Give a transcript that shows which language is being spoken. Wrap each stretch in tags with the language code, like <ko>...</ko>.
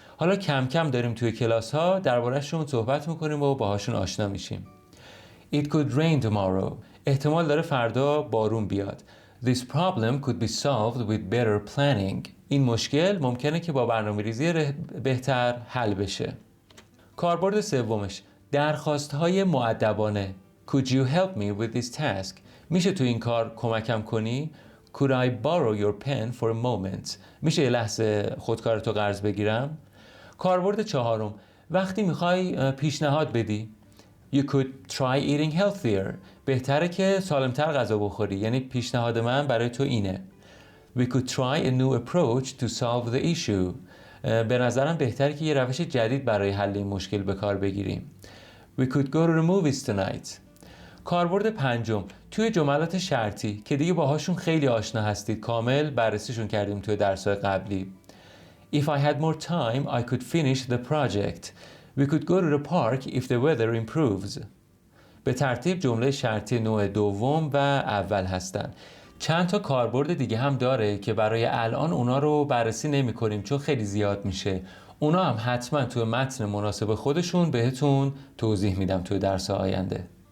<fa>حالا کم کم داریم توی کلاس ها درباره‌شون صحبت میکنیم و باهاشون آشنا میشیم.</fa> <en>It could rain tomorrow.</en> <fa>احتمال داره فردا بارون بیاد.</fa> <en>This problem could be solved with better planning.</en> <fa>این مشکل ممکنه که با برنامه‌ریزی بهتر حل بشه. کاربرد سومش درخواست‌های مؤدبانه.</fa> <en>Could you help me with this task?</en> <fa>میشه تو این کار کمکم کنی؟</fa> <en>Could I borrow your pen for a moment?</en> <fa>میشه یه لحظه خودکارتو قرض بگیرم؟ کاربرد چهارم وقتی میخوای پیشنهاد بدی.</fa> <en>You could try eating healthier.</en> <fa>بهتره که سالمتر غذا بخوری. یعنی پیشنهاد من برای تو اینه.</fa> <en>We could try a new approach to solve the issue.</en> <fa>به نظرم بهتره که یه روش جدید برای حل این مشکل به کار بگیریم.</fa> <en>We could go to the movies tonight.</en> <fa>کاربرد پنجم توی جملات شرطی که دیگه باهاشون خیلی آشنا هستید، کامل بررسیشون کردیم توی درس‌های قبلی.</fa> <en>If I had more time, I could finish the project. We could go to the park if the weather improves.</en> <fa>به ترتیب جمله شرطی نوع دوم و اول هستن. چند تا کاربرد دیگه هم داره که برای الان اونا رو بررسی نمی کنیم چون خیلی زیاد میشه. اونا هم حتما توی متن مناسب خودشون بهتون توضیح میدم توی درس آینده.</fa>